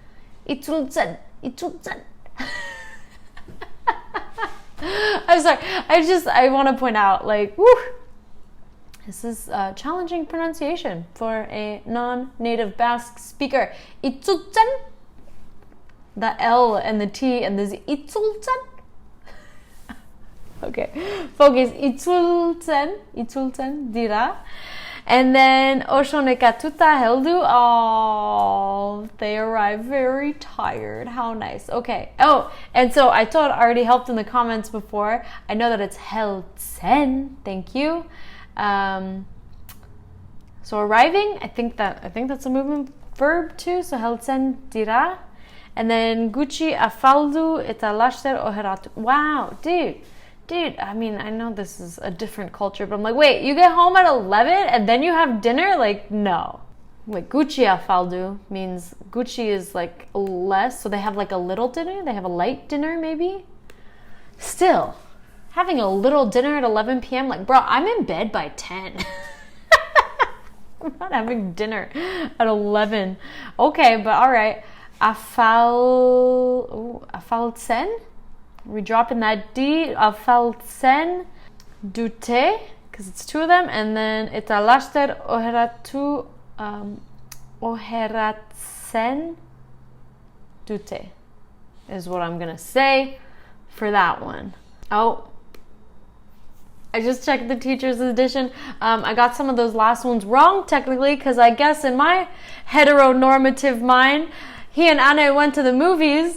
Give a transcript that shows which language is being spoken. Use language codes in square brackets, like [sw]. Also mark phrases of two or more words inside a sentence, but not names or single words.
[en] I'm sorry, I want to point out, like, whew, this is a challenging pronunciation for a non-native Basque speaker. Itzultzen. The L and the T and the Z. Itzultzen. Okay, focus. [eu] Itzultzen dira. [en] And then [eu] Oshonekatuta heldu. [en] Oh, they arrive very tired. How nice. Okay. Oh, and so I already helped in the comments before. I know that it's heltsen. Thank you. So arriving, I think that's a movement verb too. So [eu] heltsen dira. [en] And then [eu] Gucci afaldu etalashter oheratu. [en] Wow, dude, I mean, I know this is a different culture, but I'm like, wait, you get home at 11 and then you have dinner? Like, no. Wait, [eu] Gucci afaldu [en] means Gucci is like less, so they have like a little dinner? They have a light dinner maybe? Still, having a little dinner at 11 p.m., like, bro, I'm in bed by 10. I'm not having dinner at 11. Okay, but all right. Afaltsen. We drop in that D. [eu] Afaltsen dute, [en] because it's 2 of them, and then [eu] etalashter oheratu oheratsen dute [en] is what I'm gonna say for that one. Oh, I just checked the Teacher's Edition. I got some of those last ones wrong technically, because I guess in my heteronormative mind, he and Anne went to the movies.